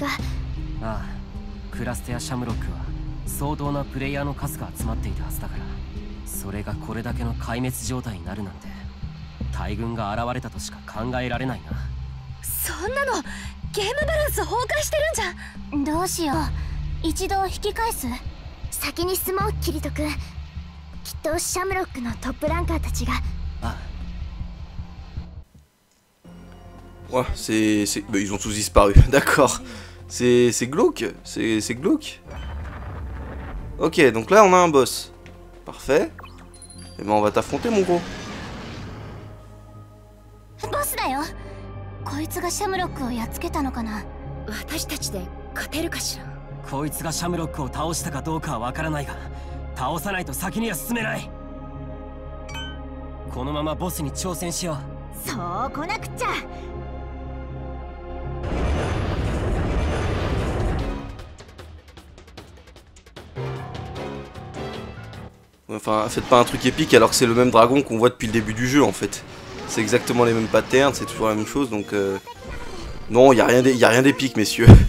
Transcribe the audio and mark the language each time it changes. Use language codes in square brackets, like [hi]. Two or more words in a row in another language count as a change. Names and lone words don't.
[ja] ああ、クラステやシャムロックは相当なプレイヤーの数が集まっていたはずだから、それがこれだけの壊滅状態になるなんて大軍が現れたとしか考えられないな。そんなのゲームバランス崩壊してるんじゃん。どうしよう、一度引き返す？先に進もう、キリト君。きっとシャムロックのトップランカーたちが。ああ。 [fr] Ouais, bah, ils ont tous disparu, d'accord. C'est glauque, c'est glauque. Ok, donc là on a un boss. Parfait. Et ben on va t'affronter mon gros. [ja] ボスだよ。こいつがシャムロックをやっつけたのかな。私たちで勝てるかしら。こいつがシャムロックを倒したかどうかはわからないが、倒さないと先には進めない。このままボスに挑戦しよう。そう来なくちゃ。 [fr] Enfin, faites pas un truc épique alors que c'est le même dragon qu'on voit depuis le début du jeu en fait. C'est exactement les mêmes patterns, c'est toujours la même chose donc non, y a rien d'épique messieurs.